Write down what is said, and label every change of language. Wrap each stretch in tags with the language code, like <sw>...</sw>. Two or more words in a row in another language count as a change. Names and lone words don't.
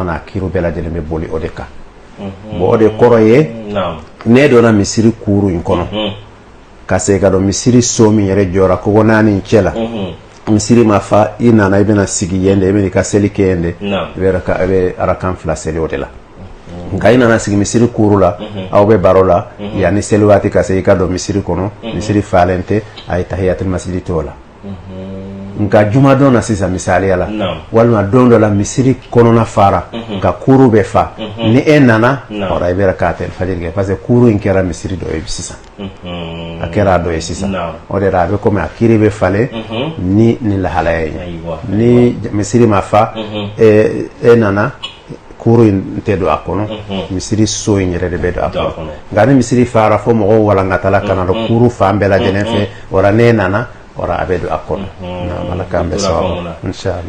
<bm>n'a kiriw bɛɛ lajɛlen bɛ boli o de kan bon o de kɔrɔ ye ne donna misiri kuru in kɔnɔ ka se ka dɔn misiri so min yɛrɛ jɔra kogo naani in cɛ la misiri ma fa i nana i bɛna sigi yen de i bɛna ka seli kɛ yen de i bɛ arakan fila seli o de la nka i nana sigi misiri kuru la aw bɛ baro la yanni seli waati ka se i ka don misiri kɔnɔ misiri falen tɛ a ye</bm> <ar>تحية المسجد</ar> <bm>to la nka jumadon na sisan misaliya la walima don dɔ la misiri kɔnɔna fara nka kuru bɛ fa ni e nana ora i bɛ ka fajiri kɛ</bm> <fr>parce que</fr> <bm>kuru in kɛra misiri dɔ ye sisan a kɛra dɔ ye sisan o de la a bɛ komi a kiri bɛ falen ni lahalaya ye ni misiri ma fa e nana kuru in tɛ don a kɔnɔ misiri so in yɛrɛ de bɛ don a kɔnɔ nka ni misiri fara fo mɔgɔw walankatala kana dɔn kuru fan bɛɛ lajɛlen fɛ ora ne nana ora a bɛ don a kɔnɔ ala k'an bɛ sababu inshallah</bm>